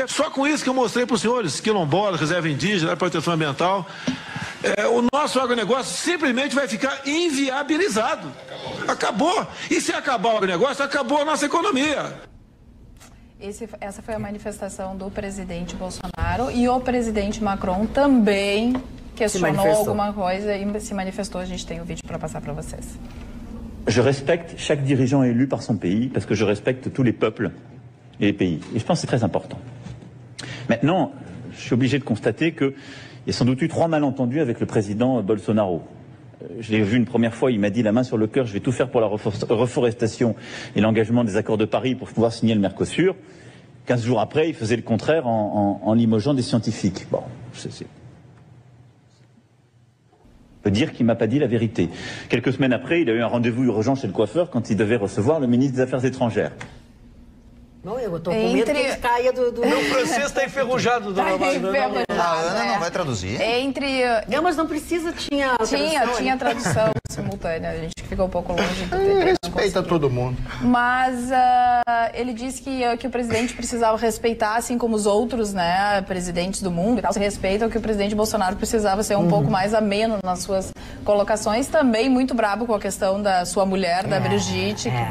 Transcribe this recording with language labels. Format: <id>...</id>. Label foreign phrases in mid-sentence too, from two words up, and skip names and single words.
<pt>Só com isso que eu mostrei para os senhores, quilombolas, reserva indígena, proteção ambiental, o nosso agronegócio simplesmente vai ficar inviabilizado. Acabou. E se acabar o agronegócio, acabou a nossa economia. Essa foi a manifestação do presidente Bolsonaro, e o presidente Macron também questionou alguma coisa e se manifestou. A gente tem o vídeo para passar para vocês.</pt> <fr>Je respecte chaque dirigeant élu par son pays parce que je respecte tous les peuples et les pays. Et je pense que c'est très important. Maintenant, je suis obligé de constater qu'il y a sans doute eu 3 malentendus avec le président Bolsonaro. Je l'ai vu une première fois, il m'a dit la main sur le cœur, je vais tout faire pour la reforestation et l'engagement des accords de Paris pour pouvoir signer le Mercosur. 15 jours après, il faisait le contraire en limogeant des scientifiques. Bon, c'est... peut dire qu'il ne m'a pas dit la vérité. Quelques semaines après, il a eu un rendez-vous urgent chez le coiffeur quand il devait recevoir le ministre des Affaires étrangères.</fr> <pt>Não, eu tô com medo que ele caia do... Meu francês está enferrujado, dona Marina. A Ana não vai traduzir? Não, mas não precisa, tinha tradução simultânea, a gente ficou um pouco longe do respeita todo mundo. Mas ele disse que o presidente precisava respeitar, assim como os outros, né, presidentes do mundo e tal, se respeitam, que o presidente Bolsonaro precisava ser um pouco mais ameno nas suas colocações, também muito brabo com a questão da sua mulher, da Brigitte, Bolsonaro.</pt>